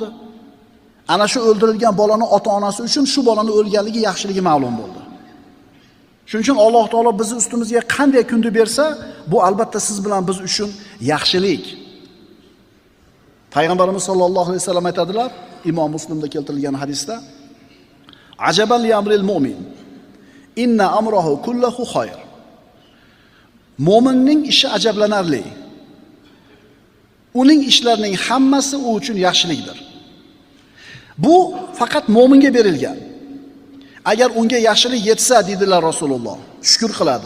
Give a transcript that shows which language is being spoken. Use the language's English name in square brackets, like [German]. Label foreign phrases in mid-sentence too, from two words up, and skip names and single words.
[Uzbek] Ana shu o'ldirilgan bolani ota-onasi uchun shu bolani o'lganligi yaxshiligi ma'lum bo'ldi. Shuning uchun Alloh taolo bizni ustimizga qanday kunni bersa, bu albatta siz bilan biz uchun yaxshilik. Payg'ambarimiz [Arabic] صلى الله عليه وسلم [Uzbek] aytadilar, Imom Muslimda keltirilgan hadisda: [Arabic] "عجبا لأمر المؤمن إن أمره كله خير." [Uzbek] Mo'minning ishi ajablanarli. Uning ishlarining hammasi u uchun yaxshilikdir. Bu faqat mo'minga berilgan. Agar unga yaxshilik yetsa, dedilar Rasululloh, shukr qiladi.